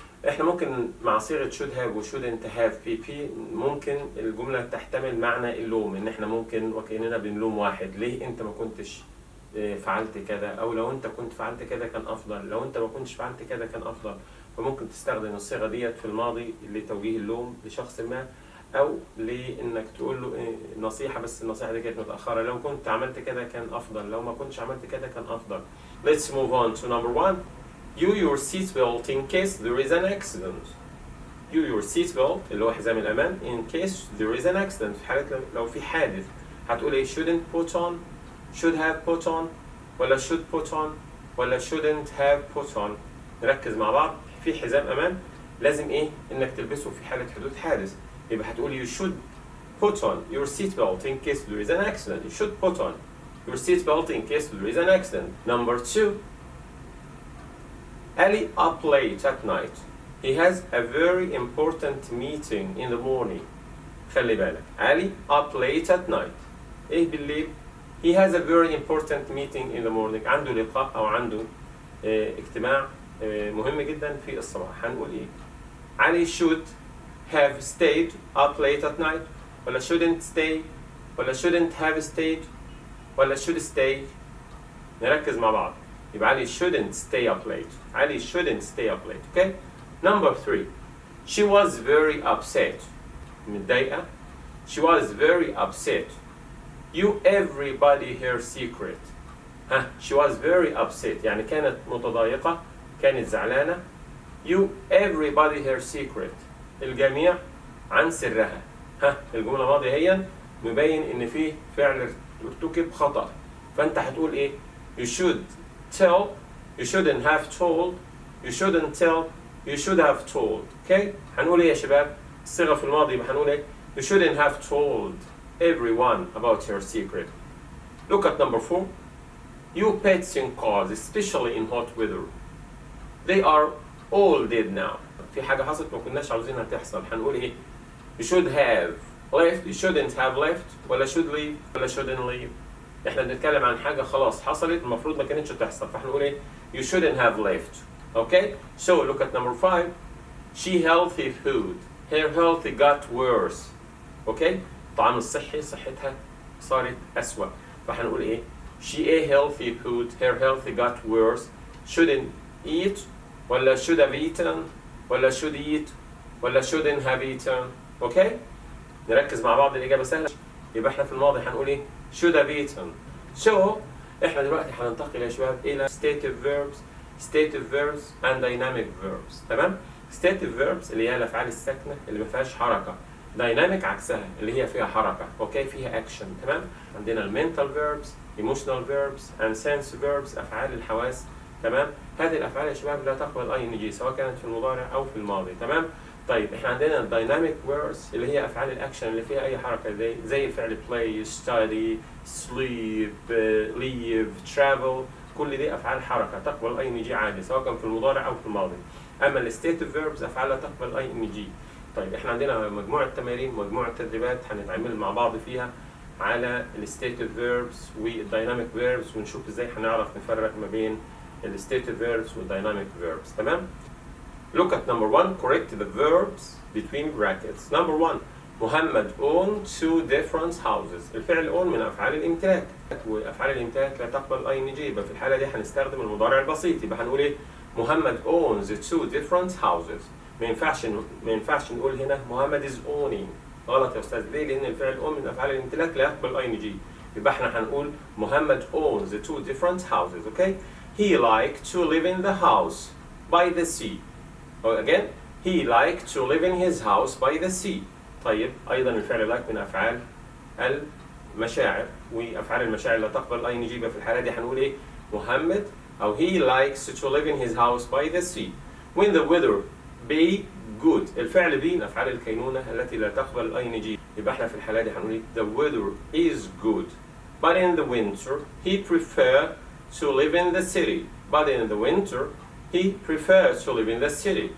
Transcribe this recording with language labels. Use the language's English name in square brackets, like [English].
[Arabic] احنا ممكن مع صيغة should have و shouldn't have pp ممكن الجملة تحتمل معنى اللوم، ان احنا ممكن وكأننا بنلوم واحد، ليه انت ما كنتش فعلت كذا، او لو انت كنت فعلت كذا كان افضل، لو انت ما كنتش فعلت كذا كان افضل. فممكن تستخدم الصيغة ديت في الماضي لتوجيه اللوم لشخص ما، او لانك تقول له نصيحة بس النصيحة دي كانت متأخرة، لو كنت عملت كذا كان افضل، لو ما كنتش عملت كذا كان افضل. [English] Let's move on to number 1. Use your seatbelt in case there is an accident. Use your seatbelt [Arabic] اللي هو حزام الأمان [English] in case there is an accident. [Arabic] في حالة لو في حادث هتقول إيه؟ [English] shouldn't put on, should have put on، ولا should put on، ولا shouldn't have put on. [Arabic] نركز مع بعض. في حزام أمان لازم إيه؟ إنك تلبسه في حالة حدوث حادث. [English] يبقى هتقول you should put on your seatbelt in case there is an accident. You should put on your seatbelt in case there is an accident. Number 2. Ali up late at night. He has a very important meeting in the morning. [Arabic] خلي بالك. [English] Ali up late at night. إيه بالليل؟ He has a very important meeting in the morning. [Arabic] عنده لقاء أو عنده اجتماع مهم جدا في الصباح. هنقول إيه؟ [English] Ali should have stayed up late at night، ولا shouldn't stay، ولا shouldn't have stayed، ولا should stay. [Arabic] نركز مع بعض. [English] يبقى Ali shouldn't stay up late. Ali shouldn't stay up late. Okay? Number 3. She was very upset. متضايقة. She was very upset. You everybody her secret. She was very upset. [Arabic] يعني كانت متضايقة. كانت زعلانة. [English] You everybody her secret. [Arabic] الجميع عن سرها. ها الجملة الماضية هي مبين إن فيه فعل ارتكب خطأ. فأنت هتقول إيه؟ [English] You should tell. You shouldn't have told. You shouldn't tell. You should have told. Okay? [Arabic] هنقول إيه يا شباب؟ الصيغة في الماضي يبقى هنقول إيه؟ [English] You shouldn't have told everyone about your secret. Look at number 4. You pets in cars, especially in hot weather. They are all dead now. [Arabic] في حاجة حصلت ما كناش عاوزينها تحصل. [English] هنقول إيه؟ You should have left. You shouldn't have left. ولا should leave. ولا shouldn't leave. [Arabic] إحنا بنتكلم عن حاجة خلاص حصلت المفروض ما كانتش تحصل. فهنقول إيه؟ [English] You shouldn't have left. Okay? So look at number 5. She healthy food. Her health got worse. Okay? [Arabic] الطعام الصحي صحتها صارت أسوأ. [English] فهنقول إيه؟ She ate healthy food. Her health got worse. Shouldn't eat. ولا should have eaten. ولا should eat. ولا shouldn't have eaten. Okay? [Arabic] نركز مع بعض الإجابة سهلة. يبقى إحنا في الماضي هنقول إيه؟ should have eaten. So إحنا دلوقتي هننتقل يا شباب إلى [English] stative verbs and dynamic verbs. [Arabic] تمام؟ stative verbs اللي هي الأفعال الساكنة اللي ما فيهاش حركة. dynamic عكسها اللي هي فيها حركة. أوكي؟ فيها action. [English] تمام؟ عندنا mental verbs, emotional verbs and sense verbs [Arabic] أفعال الحواس. تمام؟ هذه الأفعال يا شباب لا تقبل ing سواء كانت في المضارع أو في الماضي. تمام؟ طيب احنا عندنا الدايناميك ووردز اللي هي افعال الاكشن اللي فيها اي حركه زي فعل play, study, sleep, leave, travel. كل دي افعال حركه تقبل ing عادي سواء كان في المضارع او في الماضي. اما الستيتيف فيربز افعال لا تقبل ing. طيب احنا عندنا مجموعه تمارين مجموعه تدريبات هنتعامل مع بعض فيها على الستيتيف فيربز والدايناميك فيربز ونشوف ازاي هنعرف نفرق ما بين الستيتيف فيربز والدايناميك فيربز. [English] تمام؟ Look at number 1. Correct the verbs between brackets. Number 1. Muhammad owned 2 different houses. [Arabic] الفعل own من أفعال الامتلاك وأفعال الامتلاك لا تقبل ing. يبقى في الحالة دي هنستخدم المضارع البسيط. يبقى هنقول إيه؟ محمد [English] owns 2 different houses. [Arabic] ما ينفعش نقول هنا محمد [English] is owning. [Arabic] غلط يا أستاذ. ليه؟ لأن الفعل own من أفعال الامتلاك لا يقبل ing. يبقى إحنا هنقول محمد [English] owns 2 different houses. Okay? He liked to live in the house by the sea. Again, he liked to live in his house by the sea. [Arabic] طيب أيضا الفعل like من أفعال المشاعر وأفعال المشاعر لا تقبل ing. يبقى في الحالة دي هنقول إيه؟ [English] محمد أو he likes to live in his house by the sea. When the weather be good. [Arabic] الفعل be من أفعال الكينونة التي لا تقبل ing. يبقى إحنا في الحالة دي هنقول إيه؟ [English] The weather is good. But in the winter he preferred to live in the city. But in the winter he prefers to live in the city.